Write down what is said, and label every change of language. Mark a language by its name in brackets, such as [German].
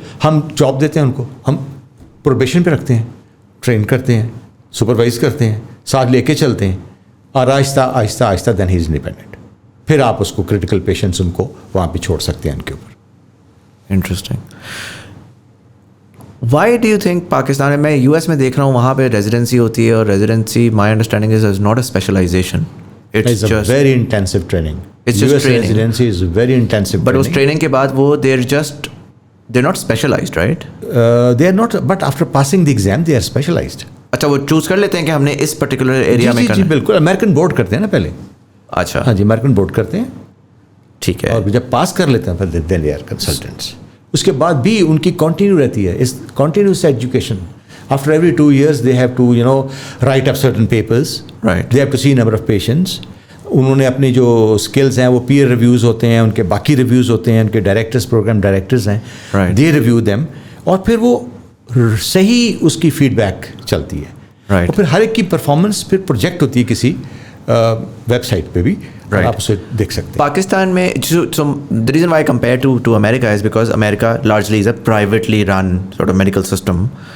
[Hindi] हम जॉब देते हैं उनको, हम प्रोबेशन पे रखते हैं, ट्रेन करते हैं, सुपरवाइज करते हैं, साथ लेके चलते हैं, और Aahista Aahista Aahista [English] Then he is independent. [Hindi] फिर आप उसको क्रिटिकल पेशेंट्स उनको वहाँ पे छोड़ सकते हैं उनके ऊपर. [English] Interesting. Why do you think [Hindi] Pakistan में, मैं यूएस में देख रहा हूँ, वहाँ पे रेजिडेंसी होती है और residency [English] My understanding is not a specialization. It's a very intensive training. It's just US training. Residency is very intensive. But [Hindi] उस ट्रेनिंग के बाद वो [English] they're not specialized, right? They are not. But after passing the exam, they are specialized. [Hindi] अच्छा, वो choose कर लेते हैं कि हमने इस पर्टिकुलर एरिया में करना है. जी बिल्कुल. अमेरिकन बोर्ड करते हैं ना पहले. अच्छा. हाँ जी, अमेरिकन बोर्ड करते हैं. ठीक है. और जब पास कर लेते हैं फिर [English] Then they are consultants. [Hindi] उसके बाद भी उनकी कंटिन्यू रहती है, इस continuous education. [English] After every 2 years, they have to, write up certain papers. Right. They have to see number of patients. [Hindi] उन्होंने अपनी जो स्किल्स हैं वो पीयर रिव्यूज़ होते हैं, उनके बाकी रिव्यूज़ होते हैं, उनके डायरेक्टर्स, प्रोग्राम डायरेक्टर्स हैं, [English] they review them, [Hindi] और फिर वो सही उसकी फीडबैक चलती है. [English] Right. [Hindi] और फिर हर एक की परफॉर्मेंस फिर प्रोजेक्ट होती है किसी वेबसाइट पे भी. [English] Right. [Hindi] आप उसे देख सकते हैं. पाकिस्तान में [English] the reason why I compare to America is because America largely is a privately run sort of medical system.